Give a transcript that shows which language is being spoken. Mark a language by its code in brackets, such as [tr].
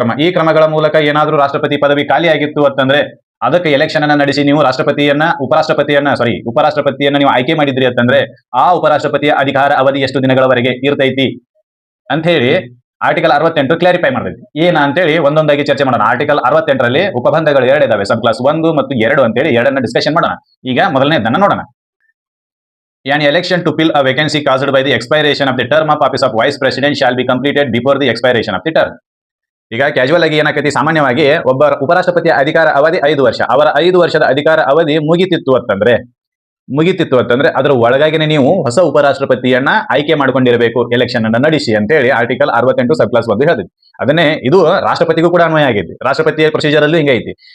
[kn] ಈ ಕ್ರಮಗಳ ಮೂಲಕ ಏನಾದರೂ ರಾಷ್ಟ್ರಪತಿ ಪದವಿ ಖಾಲಿಯಾಗಿತ್ತು ಅಂತಂದ್ರೆ ಅದಕ್ಕೆ ಎಲೆಕ್ಷನ್ ಅನ್ನ ನಡೆಸಿ ನೀವು ಉಪರಾಷ್ಟ್ರಪತಿಯನ್ನ ನೀವು ಆಯ್ಕೆ ಮಾಡಿದ್ರಿ ಅಂತಂದ್ರೆ ಆ ಉಪರಾಷ್ಟ್ರಪತಿಯ ಅಧಿಕಾರ ಅವಧಿ ಎಷ್ಟು ದಿನಗಳವರೆಗೆ ಇರ್ತೈತಿ ಅಂತ ಹೇಳಿ ಆರ್ಟಿಕಲ್ 68 ಕ್ಲಾರಿಫೈ ಮಾಡ್ತೈತಿ. ಏನ ಅಂತೇಳಿ ಒಂದೊಂದಾಗಿ ಚರ್ಚೆ ಮಾಡೋಣ. ಆರ್ಟಿಕಲ್ 68ರಲ್ಲಿ ಉಪಬಂಧಗಳು 2 ಇದಾವೆ, ಸಬ್ ಕ್ಲಾಸ್ 1 ಮತ್ತು 2 ಅಂತೇಳಿ 2 ಡಿಸ್ಕಷನ್ ಮಾಡೋಣ. ಈಗ ಮೊದಲನೇದನ್ನ ನೋಡೋಣ. [en] An election to fill a vacancy caused by the expiration of the term of office of vice president shall be completed before the expiration of the term. [kn] ಈಗ ಕ್ಯಾಶುವಲ್ ಆಗಿ ಏನಾಕತಿ, ಸಾಮಾನ್ಯವಾಗಿ ಒಬ್ಬ ಉಪರಾಷ್ಟ್ರಪತಿಯ ಅಧಿಕಾರ ಅವಧಿ 5 ವರ್ಷ. ಅವರ 5 ವರ್ಷದ ಅಧಿಕಾರ ಅವಧಿ ಮುಗಿತಿತ್ತು ಅಂತಂದ್ರೆ ಅದರ ಒಳಗಾಗಿನೇ ನೀವು ಹೊಸ ಉಪರಾಷ್ಟ್ರಪತಿಯನ್ನ ಆಯ್ಕೆ ಮಾಡ್ಕೊಂಡಿರಬೇಕು ಎಲೆಕ್ಷನ್ ಅನ್ನ ನಡೆಸಿ ಅಂತೇಳಿ ಆರ್ಟಿಕಲ್ 68 ಸಬ್ ಕ್ಲಾಸ್ 1 ಹೇಳ್ತೈತಿ. ಅದನ್ನೇ ಇದು ರಾಷ್ಟ್ರಪತಿಗೂ ಕೂಡ ಅನ್ವಯ ಆಗೈತಿ. ರಾಷ್ಟ್ರಪತಿಯ ಪ್ರೊಸೀಜರ್ ಅಲ್ಲೂ ಹಿಂಗ ಐತಿ.